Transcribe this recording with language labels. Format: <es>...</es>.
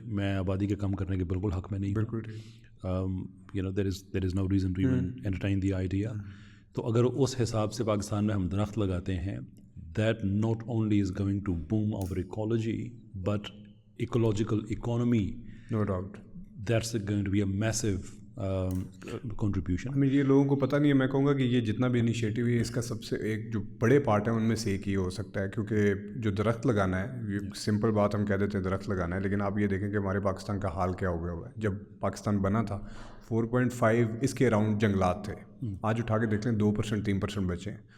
<ur>میں آبادی کے کم کرنے کے بالکل حق میں نہیں ہوں.</ur> <en>there is no reason to even entertain the idea.</en> <ur>تو اگر اس حساب سے پاکستان میں ہم درخت لگاتے ہیں,</ur> <en>that not only is going to boom our ecology but ecological economy, no doubt, that's going to be a massive contribution.</en> <ur>ہمیں یہ لوگوں کو پتہ نہیں ہے. میں کہوں گا کہ یہ جتنا بھی انیشیٹو ہے اس کا سب سے ایک جو بڑے پارٹ ہے ان میں سے ایک ہی ہو سکتا ہے, کیونکہ جو درخت لگانا ہے یہ سمپل بات ہم کہہ دیتے ہیں درخت لگانا ہے, لیکن آپ یہ دیکھیں کہ ہمارے پاکستان کا حال کیا ہو گیا ہوا ہے. جب پاکستان بنا تھا 4.5 اس کے اراؤنڈ جنگلات تھے, آج اٹھا کے دیکھ لیں 2% 3% بچے ہیں.</ur>